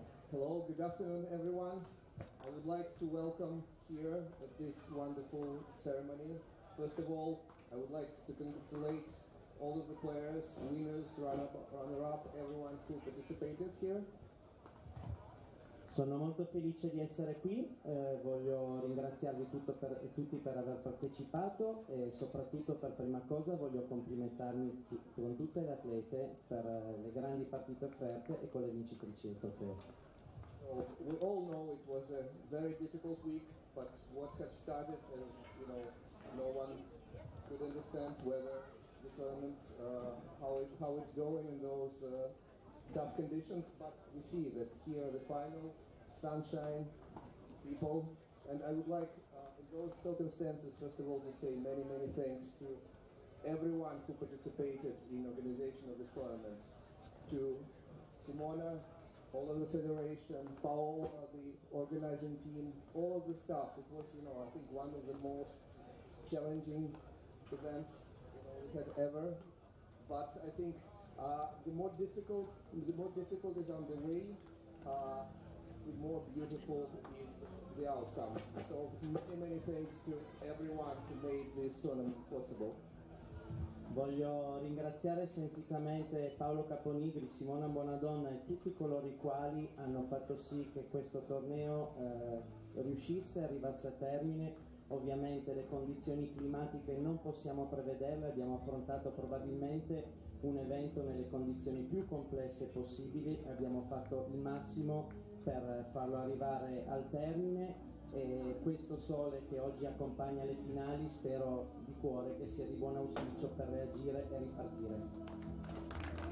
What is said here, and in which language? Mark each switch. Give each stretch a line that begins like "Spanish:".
English: Hello, good afternoon everyone. I would like to welcome here at this wonderful ceremony. First of all, I would like to congratulate all of the players, winners, runner-up, everyone who participated here.
Italian: Sono molto felice di essere qui, voglio ringraziarvi tutti per aver partecipato e soprattutto per prima cosa voglio complimentarmi con tutte le atlete per le grandi partite offerte e con le vincitrici del trofeo.
English: So we all know it was a very difficult week, but what have started as, no one could understand whether the tournament, how it's going in those tough conditions, but we see that here the final, sunshine, people, and I would like in those circumstances first of all to say many thanks to everyone who participated in organization of this tournament, to Simona, all of the federation, Paul, the organizing team, all of the staff. It was, I think one of the most challenging events we had ever. But I think the more difficult is on the way. The more beautiful is the outcome. So many thanks to everyone who made this tournament possible.
Italian: Voglio ringraziare sentitamente Paolo Caponigri, Simona Bonadonna e tutti coloro i quali hanno fatto sì che questo torneo riuscisse, arrivasse a termine. Ovviamente le condizioni climatiche non possiamo prevederle, abbiamo affrontato probabilmente un evento nelle condizioni più complesse possibili, abbiamo fatto il massimo per farlo arrivare al termine e questo sole che oggi accompagna le finali spero di cuore che sia di buon auspicio per reagire e ripartire.